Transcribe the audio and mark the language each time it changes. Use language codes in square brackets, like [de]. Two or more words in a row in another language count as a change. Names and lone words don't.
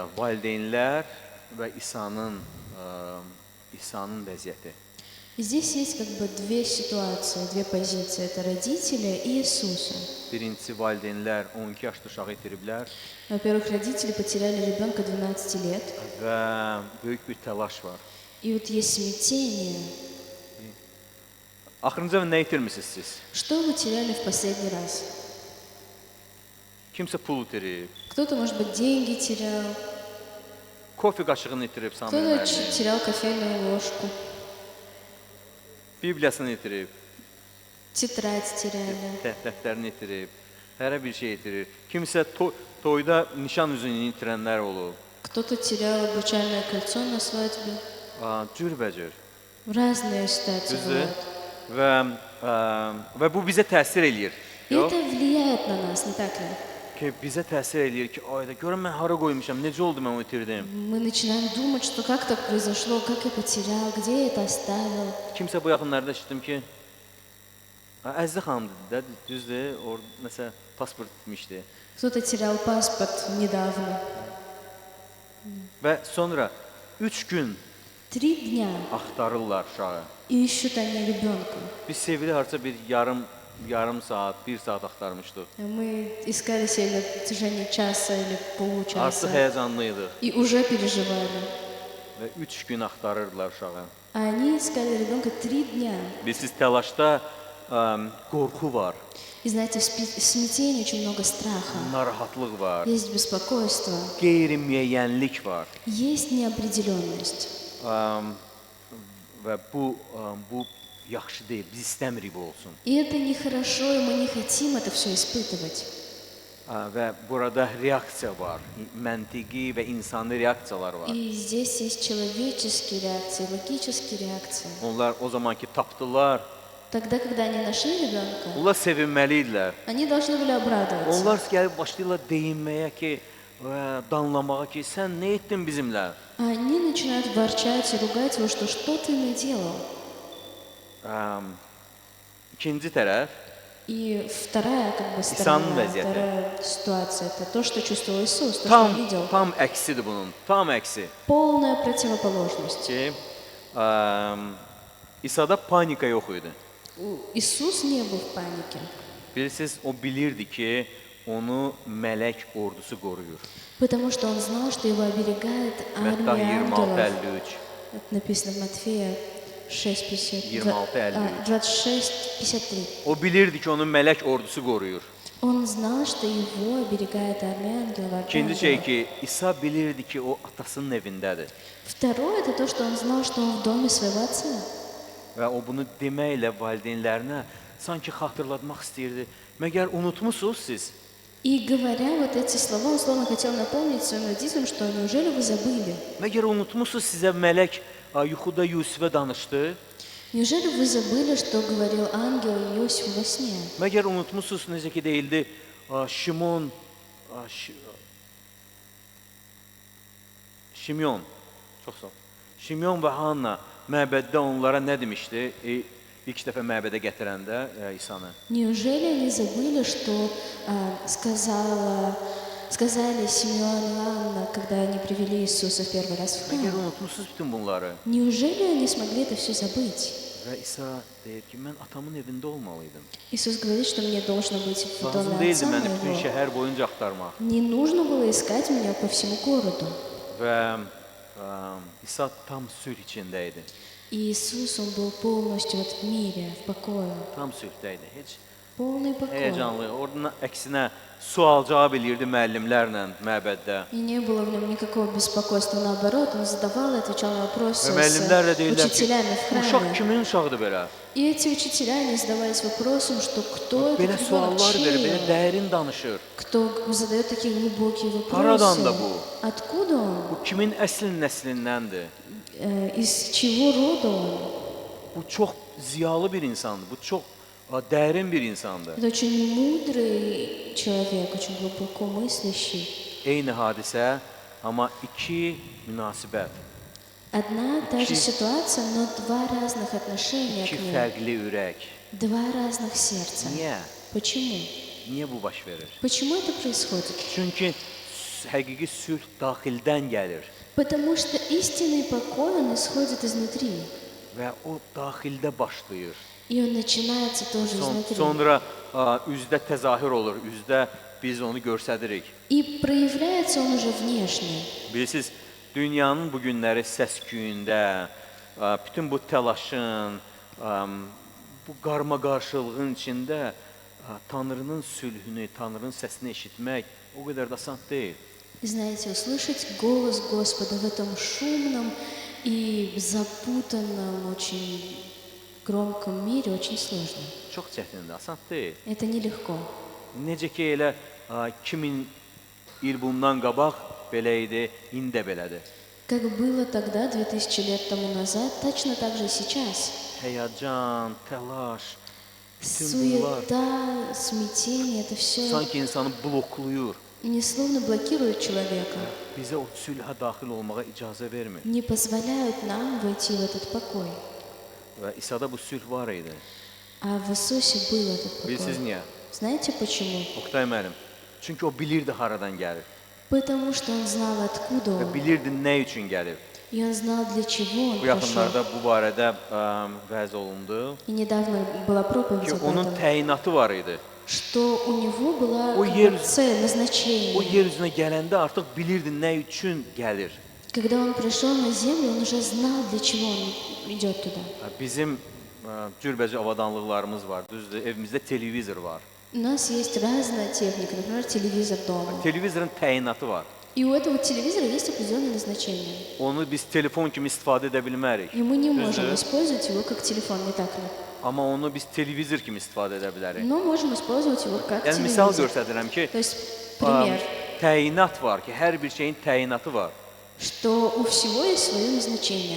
[az] Valideynlər və İsa'nın vəziyyəti. [ru] Здесь есть как бы две ситуации, две позиции. Это родители и Иисуса. [az] Birincisi valideynlər 12 yaşlı uşağı itiriblər [ru] Во-первых, родители потеряли ребенка 12 лет. [az] və böyük bir təlaş var. [ru] И вот есть смятение. [az] Axırıncı nə itirmisiniz siz? [ru] Что вы теряли в последний раз? [az] Kimsə pul itirib, [ru] Кто-то, может быть, деньги терял, [az] kofe qaşığını itirib Samuel [ru] кто-то [az] müəllim, [ru] терял кофейную ложку, [az] Bibliyasını itirib, [ru] тетрадь теряли. [az] dəftərini itirib, hər bir şey itirir. Kimsə toyda nişan üzüyünü itirənlər olub. [ru] Кто-то терял обручальное кольцо на свадьбе. [az] Cürbəcür. [ru] Разные ситуации [az] Düzdür? [ru] бывают. [az] Və bu bizə təsir eləyir. [ru] И [az] Yox. [ru] это влияет на нас, не так ли? [az] Ki bizə təsir eləyir ki, ayda görüm mən hara qoymuşam, necə oldu mən onu itirdim. [ru] Мы начинаем думать, что как так произошло, как я потерял, где я это оставил. [az] Kimsə bu yaxınlarda eşitdim ki, Əzizə xanım dedi də, düzdür, orada nəsə pasport itmişdi. [ru] Кто-то terял паспорт недавно. [az] Və sonra 3 gün [ru] 3 дня [az] axtarırlar uşağı. [ru] и ищут они ребенка. [az] Biz sevgili harca bir yarım saat, 1 saat axtarmışdıq. [ru] Мы искали себя на протяжении часа или [az] Artıq [ru] получаса [az] həyəcanlıydıq [ru] и уже переживали. [az] və 3 gün axtarırdılar uşağı. [ru] А они искали rебенка 3 дня. [az] Bilirsiniz, təlaşda qorxu var, [ru] И знаете, в смятении очень много страха. [az] narahatlıq var, [ru] Есть беспокойство, [az] qeyri-müəyyənlik var. [ru] есть неопределенность. [az] Və bu yaxşı deyil, biz istəmirik bu olsun. [ru] И это нехорошо, и мы не хотим это все испытывать. [az] Və burada reaksiya var, məntiqi və insani reaksiyalar var. [ru] И здесь есть человеческие реакции, логические реакции. [az] Onlar o zamanki tapdılar, [ru] Тогда, когда они нашли ребенка, [az] onlar sevinməli idilər. [ru] они должны были обрадоваться. [az] Onlar gəlib başlayırlar deyinməyə ki, danlamağa ki, sən nə etdin bizimlə? [ru] А они начинают ворчать и ругать его, что ты наделал. [az] İkinci tərəf, [ru] И вторая [az] İsa'nın [ru] сторона, [az] vəziyyəti. [ru] вторая ситуация, это то, что чувствовал Иисус, то, что он видел. [az] tam əksidir bunun, tam əksi. [ru] Полная противоположность. [az] Ki, İsa'da panika yox idi. [ru] Иисус не был в панике, [az] Bilirsiniz, o bilirdi ki, onu mələk ordusu qoruyur. [ru] потому что он знал, что его оберегает [az] Mətta [ru] армия ангелов. [az] 26-53. [ru] Это написано в Матфея 6:53. [az] 26:53. O bilirdi ki, onun mələk ordusu qoruyur. [ru] Он знал, что его оберегает армия ангелов. [az] İkinci şey ki, İsa bilirdi ki, o atasının evindədir. [ru] Второе, это то, что он знал, что он в доме своего отца. [az] Və o bunu deməklə valideynlərinə sanki xatırlatmaq istəyirdi. Məgər unutmusunuz siz? [ru] И говоря вот эти слова, он словно хотел напомнить своим родителям, что неужели вы забыли? [az] Məgər unutmusunuz sizə mələk yuxuda Yusifə danışdı? [ru] Неужели вы забыли, что говорил ангел Иосифу во сне? [az] Məgər unutmusunuz necə ki deyildi, Şimyon, çox sağ ol. Şimyon və Hanna məbəddə onlara nə demişdi? İlk dəfə məbədə gətirəndə İsanı. [ru] Неужели они забыли, что сказали Симеон и Анна, когда они привели Иисуса в первый раз в [az] Məgər [ru] храм? [az] unutmusunuz bütün bunları? [ru] Неужели они смогли это все забыть? [az] Və İsa deyir ki, mən atamın evində olmalıydım. [ru] Иисус говорит, что мне должно быть в [az] Lazım [ru] доме [az] deyildi [ru] отца [az] məni bütün [ru] моего. [az] şəhər boyunca axtarmaq. [ru] Не нужно было искать меня по всему городу. [az] Və İsa tam sülh içində idi. [ru] И Иисус, Он был полностью вот в мире, в покое, [az] Tam sülhdə idi. Heç [ru] полный покой. [az] həyəcanlı. Oradan əksinə sual cavab eləyirdi müəllimlərlə məbəddə. [ru] И не было в нем никакого беспокойства. Наоборот, он задавал и отвечал на вопросы [az] Və müəllimlər də [ru] с [az] deyirlər ki, [ru] учителями в [az] bu uşaq [ru] храме. [az] kimin uşağıdır belə? [ru] И эти учителя, они задавались вопросом, что кто [az] Belə [ru] этот ребенок, [az] suallar verir, belə [ru] чей? [az] dərin danışır. [ru] Кто задает такие глубокие [az] Haradan da [ru] вопросы? [az] bu? [ru] Откуда он? [az] Bu kimin əslin nəslindəndir? [ru] Из чего рода он? [az] Bu çox ziyalı bir insandır. Bu çox dərin bir insandır. [ru] Это очень мудрый человек, очень глубоко мыслящий. [az] Eyni hadisə, amma iki münasibət, [ru] Одна та же ситуация, но два разных отношения [az] iki [ru] к ней. [az] fərqli ürək. [ru] Два разных сердца. [az] Niyə? [ru] Почему? [az] Niyə bu baş verir? [ru] Почему это происходит? [az] Çünki həqiqi sülh daxildən gəlir [ru] Потому что истинный покой, он исходит изнутри. [az] və o daxildə başlayır. [ru] И он начинается тоже изнутри. [az] Sonra üzdə təzahür olur, üzdə biz onu göstəririk. [ru] И проявляется он уже внешне. [az] Bilirsiniz, dünyanın bu günləri səs-küyündə, bütün bu təlaşın, bu qarma-qarşılığın içində Tanrının sülhünü, Tanrının səsini eşitmək o qədər də asan deyil. [ru] Знаете, услышать голос Господа в этом шумном и zapутанном, очень громком мире очень сложно. [az] Çox çətindir, asan deyil. [ru] Это nелегко. [az] Necə ki elə 2000 il bundan qabaq belə idi, indi də belədir. [ru] Как было тогда, 2000 лет тому назад, точно так же и сейчас. [az] Həyəcan, təlaş, [ru] Суета, смятение, это все [az] sanki insanı bloklayır. [ru] не словно блокирует человека, [az] Bizə o sülhə daxil olmağa icazə vermir. [ru] не позволяют нам войти в этот покой. [az] Və İsa'da bu sülh var idi. [ru] А в Иисусе был этот [az] Bilirsiniz [ru] покой. [az] niyə? [ru] Знаете почему? [az] Oqtay müəllim. Çünki o bilirdi haradan gəlir [ru] Потому что он знал, откуда [az] və [ru] он, [az] bilirdi nə üçün gəlir. [ru] и он знал, для чего он [az] Bu [ru] пришел. [az] yaxınlarda bu barədə vəz olundu [ru] И недавно была проповедь [az] ki, [ru] об [az] onun [ru] этом, [az] təyinatı var idi. [ru] что у него была [az] O [ru] как [az] yer- [ru] бы цель, [az] O [ru] назначение. [az] yer üzünə gələndə artıq bilirdi nə üçün gəlir. [ru] Когда он пришел на землю, он уже знал, для чего он идет туда. [az] Bizim cürbəcə avadanlıqlarımız var. Düzdür, evimizdə televizor var. [ru] У нас есть разная техника, например, телевизор дома. [az] Televizorun təyinatı var. [ru] И у этого телевизора есть определенное назначение. [az] Onu biz telefon kimi istifadə edə bilmərik. [ru] И мы не можем [az] Düzdür? [ru] использовать его как телефон, не так ли? [az] Amma onu biz televizor kimi istifadə edə bilərik. [ru] Но можем использовать его как [az] Yəni misal [ru] телевизор. [az] göstərirəm ki, [ru] То есть, пример, [az] təyinat var ki, hər bir şeyin təyinatı var. [ru] что у всего есть свое назначение.